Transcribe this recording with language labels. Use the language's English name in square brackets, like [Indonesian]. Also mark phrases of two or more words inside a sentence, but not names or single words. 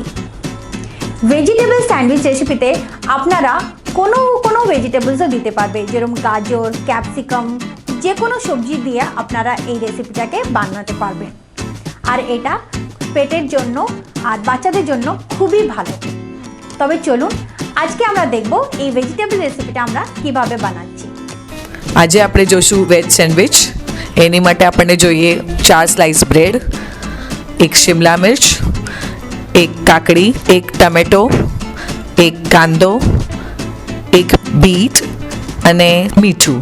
[English] vegetable sandwich [Bangla] রেসিপিতে আপনারা কোনো ভেজিটেবলসও দিতে পারবে, যেরকম গাজর, ক্যাপসিকাম, যে কোনো সবজি দিয়ে আপনারা এই রেসিপিটাকে বানাতে পারবেন। আর এটা পেটের জন্য আর বাচ্চাদের জন্য খুবই ভালো। তবে চলুন আজকে আমরা দেখব এই [English] vegetable recipeটা [Bangla] আমরা কিভাবে বানাচ্ছি। [Gujarati] આજે આપણે જોશું [English] veg sandwich. [Gujarati] એની માટે આપણને જોઈએ 4 [English] slice bread, [Gujarati] એક શિમલા મિર્ચ, એક કાકડી, એક ટમેટો, એક કાંદો, એક બીટ અને મીઠું।